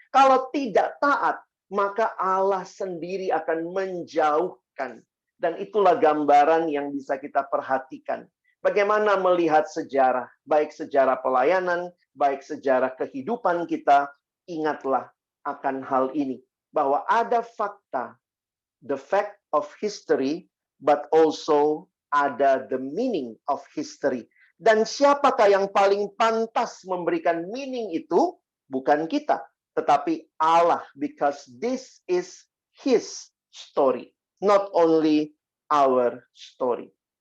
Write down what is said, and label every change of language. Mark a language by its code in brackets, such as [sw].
[id] Kalau tidak taat, maka Allah sendiri akan menjauhkan. Dan itulah gambaran yang bisa kita perhatikan. Bagaimana melihat sejarah, baik sejarah pelayanan, baik sejarah kehidupan kita, ingatlah akan hal ini. Bahwa ada fakta, [en] the fact of history, but also [id] ada [en] the meaning of history. [id] Dan siapakah yang paling pantas memberikan meaning itu? Bukan kita, tetapi Allah, [en] because this is His story, not only our story.